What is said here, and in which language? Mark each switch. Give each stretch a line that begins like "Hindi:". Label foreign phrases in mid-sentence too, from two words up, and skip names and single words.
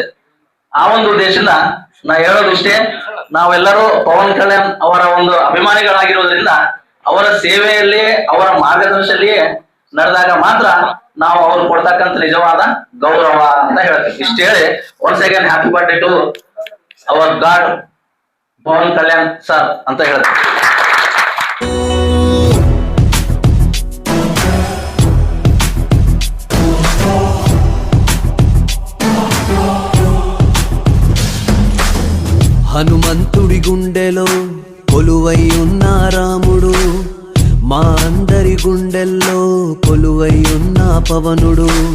Kannada: ಆ ಒಂದು ಉದ್ದೇಶದಿಂದ ನಾ ಹೇಳೋದು ಇಷ್ಟೇ, ನಾವೆಲ್ಲರೂ ಪವನ್ ಕಲ್ಯಾಣ್ ಅವರ ಒಂದು ಅಭಿಮಾನಿಗಳಾಗಿರೋದ್ರಿಂದ ಅವರ ಸೇವೆಯಲ್ಲಿ ಅವರ ಮಾರ್ಗದರ್ಶನದಲ್ಲಿಯೇ ನಡೆದಾಗ ಮಾತ್ರ ನಾವು ಅವ್ರು ಕೊಡ್ತಕ್ಕಂಥ ನಿಜವಾದ ಗೌರವ ಅಂತ ಹೇಳ್ತೀವಿ. ಇಷ್ಟ ಹೇಳಿ
English: once again happy birthday to our god Pavan Kalyan sir
Kannada: ಅಂತ ಹೇಳ್ತೀವಿ.
Telugu: హనుమంతుడి గుండెలో కొలువై ఉన్న రాముడు, మా అందరి గుండెల్లో కొలువై ఉన్న పవనుడు.